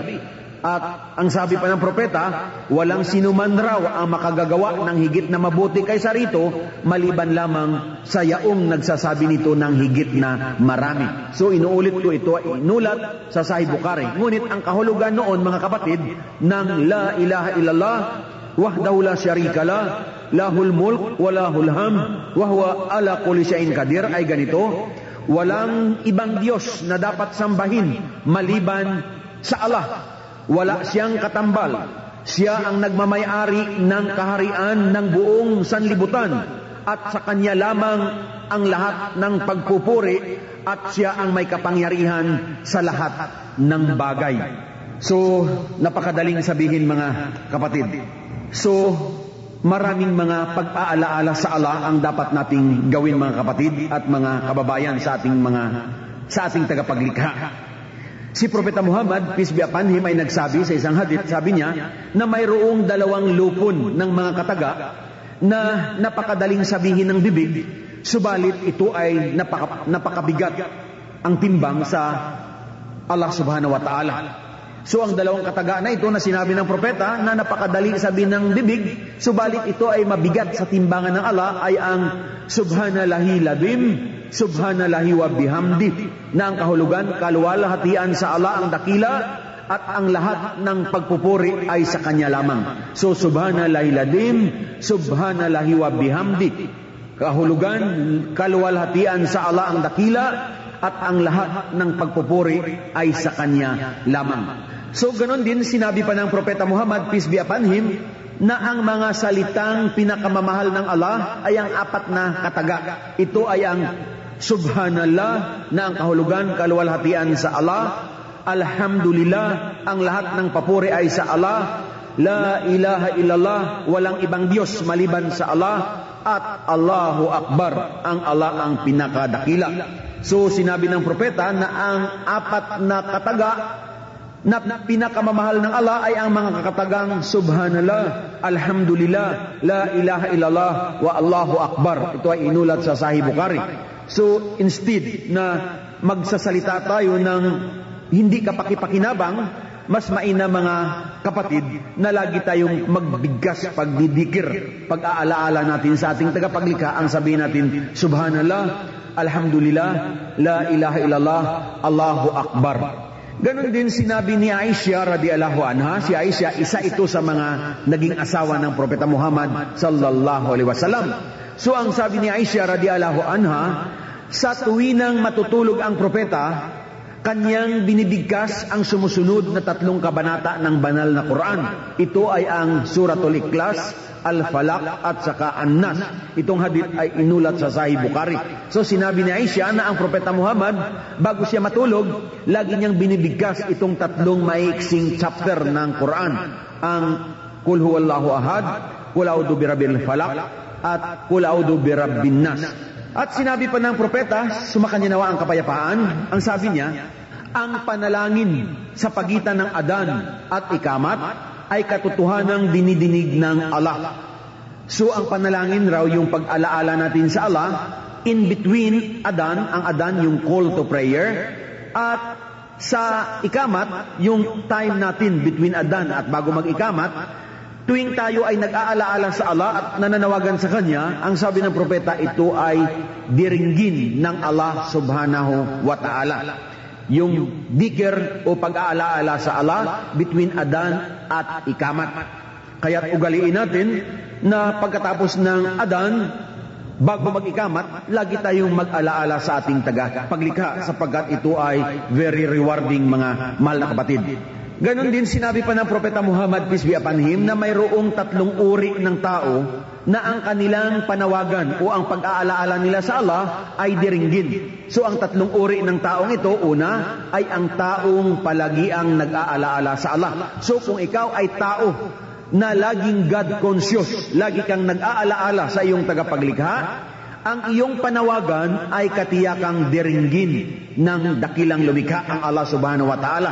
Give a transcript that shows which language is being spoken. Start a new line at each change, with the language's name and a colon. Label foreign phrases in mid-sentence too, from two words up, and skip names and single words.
Filipino: At ang sabi pa ng propeta, walang sinuman raw ang makagagawa ng higit na mabuti kaysa rito, maliban lamang sa yaong nagsasabi nito ng higit na marami. So inuulit ko, ito ay inulat sa Sahih Bukhari. Ngunit ang kahulugan noon, mga kapatid, ng
Arabic: لا إله إلا الله وحده لا شريك له، له الملك وله الحمد وهو على كل شيء قدير
Filipino: ay ganito: walang ibang Diyos na dapat sambahin maliban sa Allah. Wala siyang katambal. Siya ang nagmamay-ari ng kaharian ng buong sanlibutan at sa kanya lamang ang lahat ng pagpupuri at siya ang may kapangyarihan sa lahat ng bagay. So, napakadaling sabihin, mga kapatid. So, maraming mga pag-aalaala sa Allah ang dapat nating gawin, mga kapatid at mga kababayan sa ating tagapaglikha. Si Propeta Muhammad,
English: peace be upon him,
Filipino: ay nagsabi sa isang hadith, sabi niya, na mayroong 2 lupon ng mga kataga na napakadaling sabihin ng bibig, subalit ito ay napakabigat ang timbang sa Allah
Arabic: سبحانه وتعالى.
Filipino: So ang 2 kataga na ito na sinabi ng propeta na napakadali sabihin ng bibig, subalit ito ay mabigat sa timbangan ng Allah, ay ang
Arabic: سبحان الله العظيم، سبحان الله وبحمده,
Filipino: na ang kahulugan, kaluwalhatian sa Allah ang dakila at ang lahat ng pagpupuri ay sa Kanya lamang. So
Arabic: سبحان الله العظيم، سبحان الله وبحمده,
Filipino: kahulugan, kaluwalhatian sa Allah ang dakila at ang lahat ng pagpupuri ay sa Kanya lamang. So ganon din sinabi pa ng Propeta Muhammad,
English: peace be upon him,
Filipino: na ang mga salitang pinakamamahal ng Allah ay ang 4 na kataga. Ito ay ang Subhanallah, na ang kahulugan, kaluwalhatian sa Allah. Alhamdulillah, ang lahat ng papuri ay sa Allah.
Arabic: لا إله إلا الله,
Filipino: walang ibang Diyos maliban sa Allah.
Arabic: At الله أكبر,
Filipino: ang Allah ang pinakadakila. So sinabi ng propeta na ang 4 na kataga na pinakamamahal ng Allah ay ang mga kakatagang
Arabic: سبحان الله، الحمد لله، لا إله إلا الله، والله أكبر.
Filipino: Ito ay inulat sa Sahih Bukhari. So instead na magsasalita tayo ng hindi kapakipakinabang, mas maina, mga kapatid, na lagi tayong magbigkas pagdidikir, pag-aalaala natin sa ating tagapaglikha, ang sabihin natin,
Arabic: سبحان الله، الحمد لله، لا إله إلا الله، الله أكبر.
Filipino: Ganon din sinabi ni Aisha
Arabic: رضي الله عنها.
Filipino: Si Aisha, isa ito sa mga naging asawa ng Propeta Muhammad
Arabic: صلى الله عليه وسلم.
Filipino: So ang sabi ni Aisha
Arabic: رضي الله عنها,
Filipino: sa tuwinang matutulog ang propeta, kanyang binibigkas ang sumusunod na 3 kabanata ng banal na Quran. Ito ay ang Suratul Ikhlas, Al-Falaq at saka An-Nas. Itong hadith ay inulat sa Sahih Bukhari. So sinabi ni Aisha na ang Propeta Muhammad, bago siya matulog, lagi niyang binibigkas itong 3 maiksing chapter ng Quran. Ang Qul Huwallahu Ahad, Qul A'udhu Birabbil Falaq, at Qul A'udhu Birabbin Nas. At sinabi pa ng propeta, sumakanya nawa ang kapayapaan, ang sabi niya, ang panalangin sa pagitan ng adan at ikamat ay katotohanang dinidinig ng Allah. So ang panalangin raw yung pag-alaala natin sa Allah,
English: in between
Filipino: adan, ang adan yung
English: call to prayer,
Filipino: at sa ikamat, yung time natin between adan at bago mag-ikamat, tuwing tayo ay nag-aalaala sa Allah at nananawagan sa Kanya, ang sabi ng propeta, ito ay diringgin ng Allah
Arabic: سبحانه وتعالى.
Filipino: Yung dikir o pag-aalaala sa Allah between adan at ikamat. Kaya't ugaliin natin na pagkatapos ng adan, bago mag-ikamat, lagi tayong mag-alaala sa ating tagapaglikha, sapagkat ito ay
English: very rewarding,
Filipino: mga mahal na kapatid. Ganon din sinabi pa ng Propeta Muhammad,
English: peace be upon him,
Filipino: na mayroong 3 uri ng tao na ang kanilang panawagan o ang pag-aalaala nila sa Allah ay diringgin. So ang 3 uri ng taong ito, una ay ang taong palagiang nag-aalaala sa Allah. So kung ikaw ay tao na laging
English: God conscious,
Filipino: lagi kang nag-aalaala sa iyong tagapaglikha, ang iyong panawagan ay katiyakang diringgin ng dakilang lumikha, ang Allah
Arabic: سبحانه وتعالى.